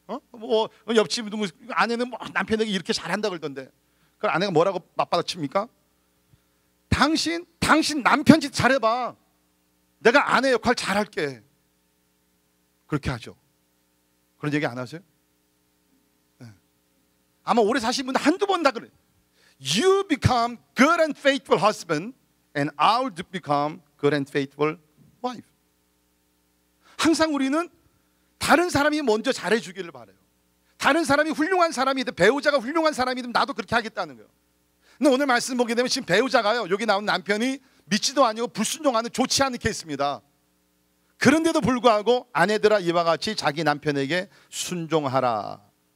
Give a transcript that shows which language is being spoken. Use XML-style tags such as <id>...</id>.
<ko>뭐 옆집 누구 아내는 뭐 남편에게 이렇게 잘한다 그러던데, 그럼 아내가 뭐라고 맞받아칩니까? 당신 남편 짓 잘해봐. 내가 아내 역할 잘할게. 그렇게 하죠. 그런 얘기 안 하세요? 아마 오래 사신 분들 한두 번 다 그래.</ko> <en>You become good and faithful husband and I will become good and faithful wife.</en> <ko>항상 우리는 다른 사람이 먼저 잘해주기를 바라요. 다른 사람이 훌륭한 사람이든 배우자가 훌륭한 사람이든 나도 그렇게 하겠다는 거예요. 근데 오늘 말씀 보게 되면 지금 배우자가요, 여기 나온 남편이 믿지도 아니고 불순종하는 좋지 않은 케이스입니다. 그런데도 불구하고 아내들아 이와 같이 자기 남편에게 순종하라.</ko>